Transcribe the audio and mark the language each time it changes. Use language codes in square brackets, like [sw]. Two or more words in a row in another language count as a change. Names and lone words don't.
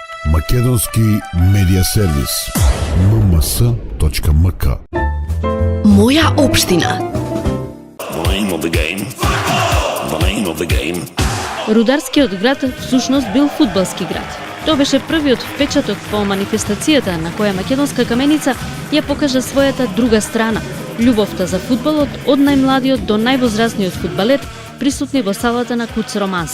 [mk] Македонски медиа сервис. mms.mk. Моја општина. [en] The name of the game. The name of the game. [mk] Рударскиот град всушност бил фудбалски град. Тоа беше првиот впечаток по манифестацијата на која македонска каменица ја покажа својата друга страна. Љубовта за фудбалот од најмладиот до највозрасниот фудбалер присутни во салата на Куц Романса.